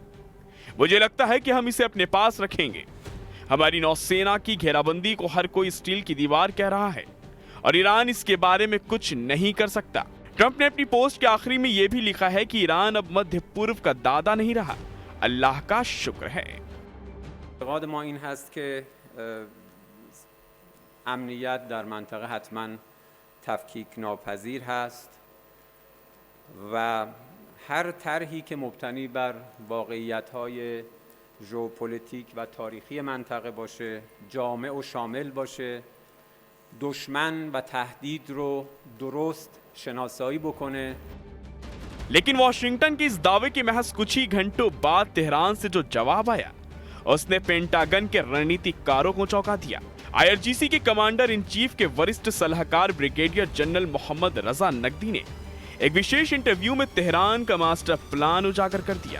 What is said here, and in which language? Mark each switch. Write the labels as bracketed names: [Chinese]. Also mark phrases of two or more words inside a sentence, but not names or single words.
[Hindi] मुझे लगता है कि हम इसे अपने पास रखेंगे। हमारी नौसेना की घेराबंदी को हर कोई स्टील की दीवार कह रहा है और ईरान इसके बारे में कुछ नहीं कर सकता। ट्रंप ने अपनी पोस्ट के आखिरी में यह भी लिखा है कि ईरान अब मध्य पूर्व का दादा नहीं रहा, अल्लाह का शुक्र है। [Persian] ما این هست که امنیت در منطقه حتما تفکیک ناپذیر هست و هر طرحی که مبتنی بر واقعیت‌های ژئوپلیتیک و تاریخی منطقه باشه، جامع و شامل باشه، دشمن و تهدید رو درست شناسایی بکنه. [Hindi] लेकिन वॉशिंगटन के इस दावे के महज कुछ ही घंटों बाद तेहरान से जो जवाब आया, उसने पेंटागन के रणनीतिकारों को चौंका दिया। आईआरजीसी के [English] commander in chief [Hindi] के वरिष्ठ सलाहकार ब्रिगेडियर जनरल मोहम्मद रजा नकवी ने एक विशेष इंटरव्यू में तेहरान का मास्टर प्लान उजागर कर दिया।